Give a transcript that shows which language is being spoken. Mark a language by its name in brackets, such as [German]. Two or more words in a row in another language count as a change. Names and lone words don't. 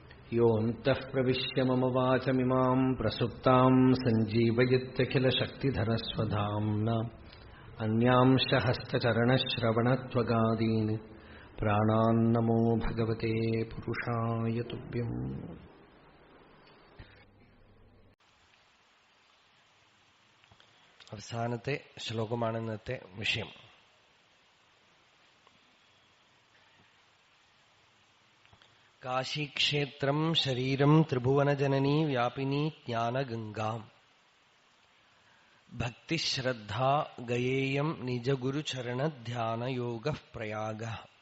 [Sanskrit] योऽन्तः प्रविश्य मम वाचमिमाम् प्रसुप्ताम् सञ्जीवयत्यखिलशक्तिधरस्वधाम्ना अन्यांश हस्तचरणश्रवणत्वगादीन् प्राणान्नमो भगवते पुरुषाय तुभ्यम्. [Malayalam] അവസാനത്തെ ശ്ലോകമാണ് ഇന്നത്തെ വിഷയം. [Sanskrit] കാശീക്ഷേത്രം ശരീരം ത്രിഭുവനജനനീ വ്യാപിനി ജ്ഞാനഗംഗാം ഭക്തിശ്രദ്ധാ ഗയേയം നിജഗുരുചരണധ്യാനയോഗഃ പ്രയാഗഃ